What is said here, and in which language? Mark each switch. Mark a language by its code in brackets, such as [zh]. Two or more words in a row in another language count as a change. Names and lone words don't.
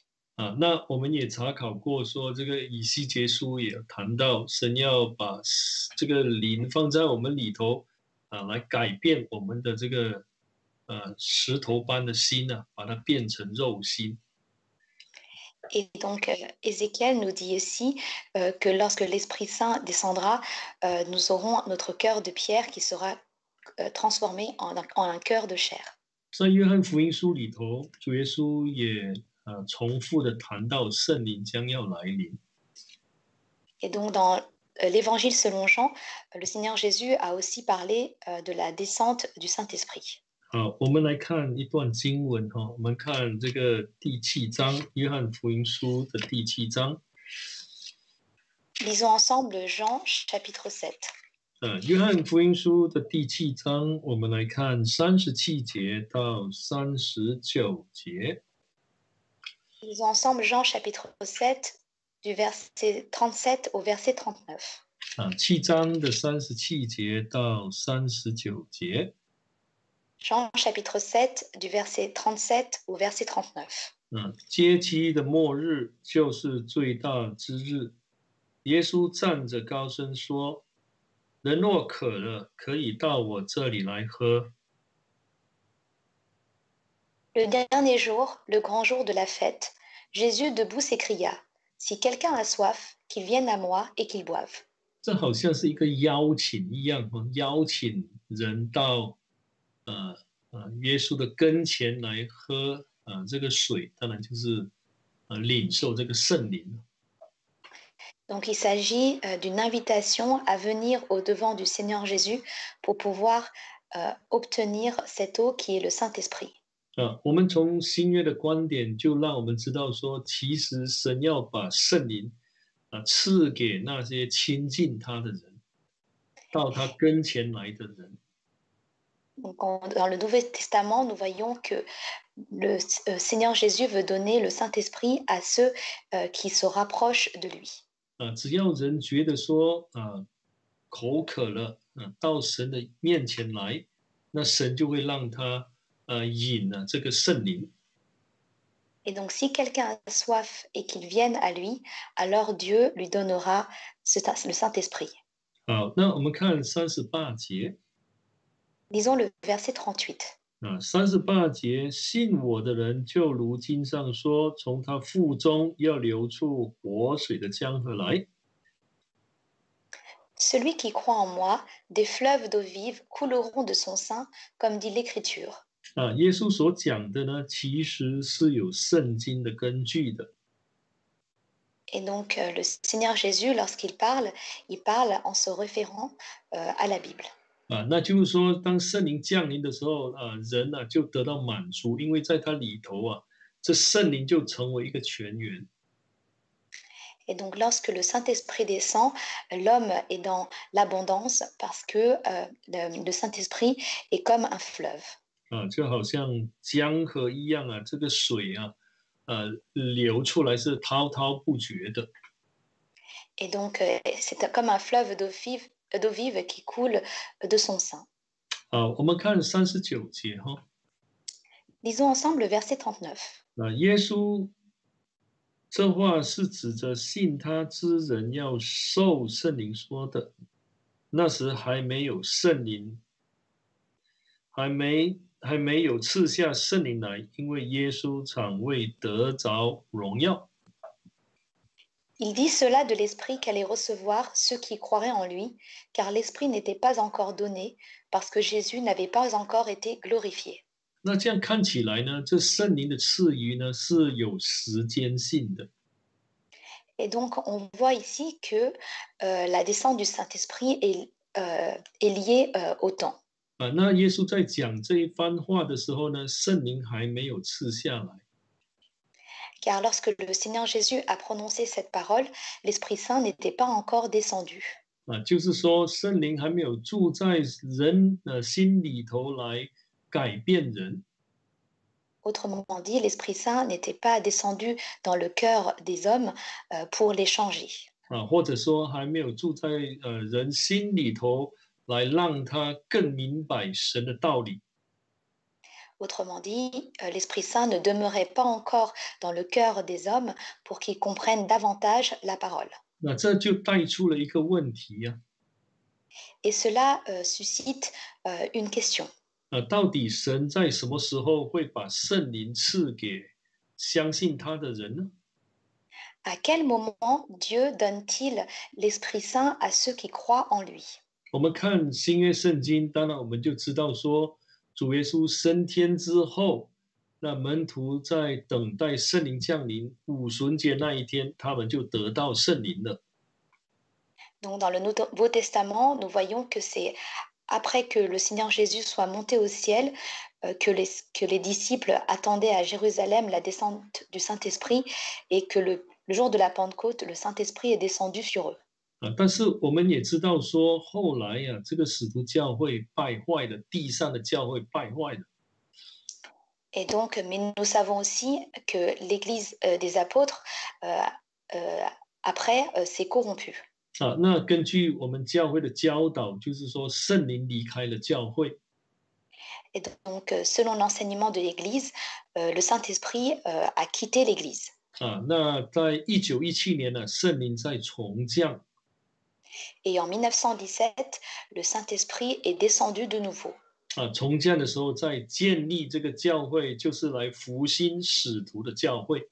[zh] 那我们也查考过说，这个以西结书也谈到，神要把这个灵放在我们里头来改变我们的这个石头般的心把它变成肉心。 [fr] Et donc, Ézéchiel nous dit aussi que lorsque l'Esprit Saint descendra, nous aurons notre cœur de pierre qui sera transformé en un cœur de chair. [zh] 在约翰福音书里头，主耶稣也重复的谈到圣灵将要来临。 [fr] Et donc, dans l'Évangile selon Jean, le Seigneur Jésus a aussi parlé de la descente du Saint-Esprit. [zh] 好，我们来看一段经文我们看这个第7章，约翰福音书的第7章。 [fr] Lisons ensemble Jean chapitre 7. [zh] 约翰福音书的第7章，我们来看37节到39节。 [fr] Lisons ensemble Jean chapitre 7, du verset 37 au verset 39. [zh] 7章的37节到39节。 [fr] Jean chapitre 7, du verset 37 au verset 39. [zh] 节期的末日就是最大之日。耶稣站着高声说：“人若渴了，可以到我这里来喝。” [fr] Le dernier jour, le grand jour de la fête, Jésus debout s'écria, Si quelqu'un a soif, qu'il vienne à moi et qu'il boive. [zh] 这好像是一个邀请一样，邀请人到耶稣的跟前来喝这个水，当然就是领受这个圣灵。 [fr] Donc il s'agit d'une invitation à venir au-devant du Seigneur Jésus pour pouvoir obtenir cette eau qui est le Saint-Esprit. [zh] 我们从新约的观点就让我们知道说，其实神要把圣灵赐给那些亲近他的人，到他跟前来的人。 [fr] Donc dans le Nouveau Testament, nous voyons que le Seigneur Jésus veut donner le Saint-Esprit à ceux qui se rapprochent de lui. [zh] 只要人觉得说口渴了，到神的面前来，那神就会让他饮了这个圣灵。 [fr] Et donc, si quelqu'un a soif et qu'il vienne à lui, alors Dieu lui donnera le Saint-Esprit. [zh] 好，那我们看38节。 [fr] Lisons le verset 38. [zh] 38节，信我的人就如经上说，从他腹中要流出活水的江河来。 [fr] Celui qui croit en moi, des fleuves d'eau vive couleront de son sein, comme dit l'Écriture. [zh] 耶稣所讲的呢，其实是有圣经的根据的。 [fr] Et donc, le Seigneur Jésus, lorsqu'il parle, il parle en se référant à la Bible. [zh] 那就是说，当圣灵降临的时候，人就得到满足，因为在他里头这圣灵就成为一个泉源。 [fr] Et donc, lorsque le Saint-Esprit descend, l'homme est dans l'abondance parce que le Saint-Esprit est comme un fleuve. [zh] 就好像江河一样这个水流出来是滔滔不绝的。 [fr] Et donc, c'est comme un fleuve d'eau vive qui coule de son sein. [zh] 我们看39节哈。 [fr] Lisons ensemble le verset 39. [zh] 耶稣这话是指着信他之人要受圣灵说的。那时还没有圣灵，还没有赐下圣灵来，因为耶稣尚未得着荣耀。 [fr] Il dit cela de l'Esprit qu'allaient recevoir ceux qui croiraient en lui, car l'Esprit n'était pas encore donné, parce que Jésus n'avait pas encore été glorifié. [zh] 那这样看起来呢，这圣灵的赐予呢是有时间性的。 [fr] Et donc, on voit ici que la descente du Saint-Esprit est liée au temps. [zh] 那耶稣在讲这一番话的时候呢，圣灵还没有赐下来。 [fr] Car lorsque le Seigneur Jésus a prononcé cette parole, l'Esprit Saint n'était pas encore descendu. [zh] 就是说圣灵还没有住在人心里头来改变人。 [fr] Autrement dit, l'Esprit Saint n'était pas descendu dans le cœur des hommes pour les changer. [zh] 或者说还没有住在人心里头来让他更明白神的道理。 [fr] Autrement dit, l'Esprit Saint ne demeurait pas encore dans le cœur des hommes pour qu'ils comprennent davantage la parole. [zh] 那这就带出了一个问题 [fr] Et cela suscite une question. [zh] 到底神在什么时候会把圣灵赐给相信他的人呢？ [fr] À quel moment Dieu donne-t-il l'Esprit Saint à ceux qui croient en lui? [zh] 我们看新约圣经，当然我们就知道说，主耶稣升天之后，那门徒在等待圣灵降临，五旬节那一天，他们就得到圣灵了。 [fr] Donc dans le Nouveau Testament, nous voyons que c'est après que le Seigneur Jésus soit monté au ciel que les disciples attendaient à Jérusalem la descente du Saint-Esprit et que le jour de la Pentecôte, le Saint-Esprit est descendu sur eux. [zh] 但是我们也知道说，后来这个使徒教会败坏了，地上的教会败坏了。 [fr] Et donc, mais nous savons aussi que l'Église des apôtres, euh, euh, après, s'est corrompue. [zh] 啊，那根据我们教会的教导，就是说圣灵离开了教会 [fr] Et donc, selon l'enseignement de l'Église, le Saint-Esprit a quitté l'Église. [zh] 啊。那在1917年呢，圣灵在重降 [fr] Et en 1917, le Saint-Esprit est descendu de nouveau. [zh] 啊，重降的时候在建立这个教会，就是来复兴使徒的教会